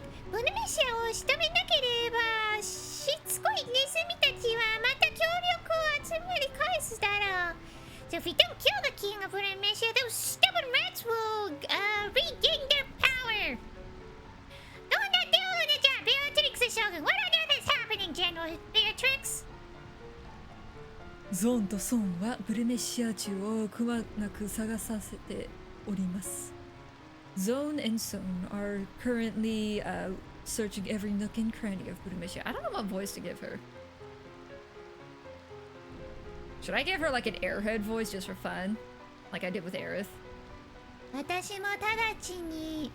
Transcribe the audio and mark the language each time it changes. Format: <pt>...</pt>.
<ja>ブルメシアを仕留めなければしつこいネズミたちはまた協力を集まり返すだろう。</ja> <en>So if we don't kill the king of Bulmesia, those stubborn rats will regain their power.</en> <ja>どうなっておるのじゃ、ベアトリックス将軍。</ja> <en>What on earth is happening, General Beatrix? tricks?</en> <ja>ゾーンとソンはブルメシア中をくまなく探させております。</ja> <en>Zone and Son are currently searching every nook and cranny of Budimeshia. I don't know what voice to give her. Should I give her like an airhead voice just for fun? Like I did with Aerith?</en> <ja>私も直ちに</ja>